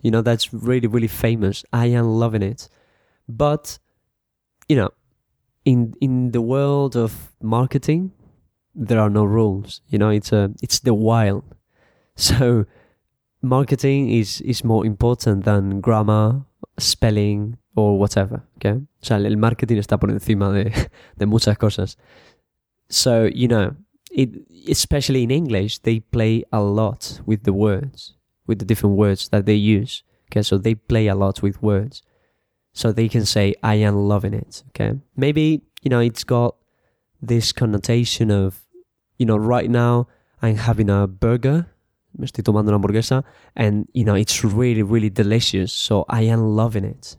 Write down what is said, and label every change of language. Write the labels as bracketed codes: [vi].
[en] You know, that's really, really famous. I am loving it. But, you know, in the world of marketing, there are no rules. You know, it's the wild. So marketing is more important than grammar spelling or whatever, okay? [es] O sea, el marketing está por encima de muchas cosas. [en] So, you know, it, especially in English, they play a lot with the words, with the different words that they use, okay? So they play a lot with words. So they can say, I am loving it, okay? Maybe, you know, it's got this connotation of, you know, right now I'm having a burger, [es] me estoy tomando una hamburguesa, [en] and, you know, it's really, really delicious, so I am loving it.